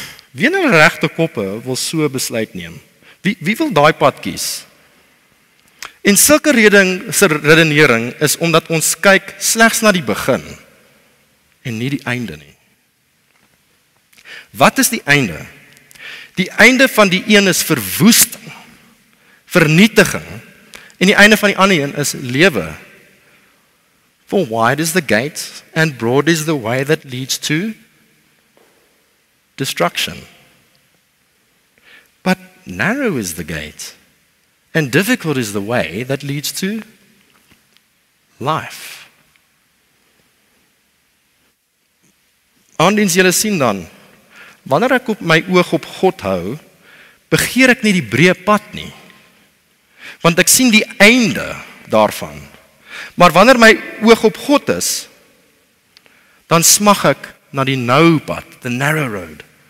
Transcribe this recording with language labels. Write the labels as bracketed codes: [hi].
[af] Wie in hulle regte koppe wil so besluit neem? Wie wil daai pad kies? En sulke redenering is omdat ons kyk slegs na die begin en nie die einde nie. Wat is die einde? Die einde van die een is verwoesting, vernietiging, en die einde van die ander een is lewe. [en] For wide is the gate and broad is the way that leads to destruction. But narrow is the gate and difficult is the way that leads to life. [af] Aandiens julle sien dan, wanneer ek op my oog op God hou, begeer ek nie die breë pad nie, want ek sien die einde daarvan. Maar wanneer my oog op God is, dan smag ek na die nou pad, [en] the narrow road.